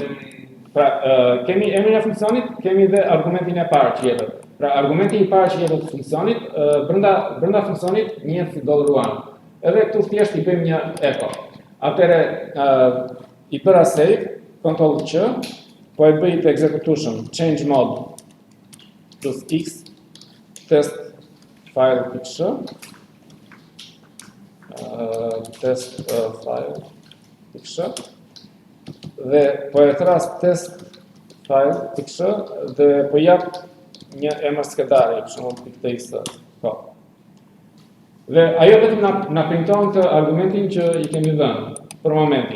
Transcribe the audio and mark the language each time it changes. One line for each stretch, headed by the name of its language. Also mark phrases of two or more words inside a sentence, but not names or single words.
Albanian: Pra, kemi emrin e funksionit, kemi dhe argumentin e parë që jepet. Pra, argumenti i parë që jepet funksionit, brenda funksionit njihet si $1. Edhe këtu thjesht i bëjmë një echo. Atëre, i bëra save, Ctrl Q, po e bëj të execution,
English: change mode plus X,
Albanian: test file.sh, test file.sh, dhe po e thras test file.sh dhe po jap një emër skedari, për shembull .txt. Po. Dhe ajo vetëm na printon të argumentin që i kemi dhënë për momentin.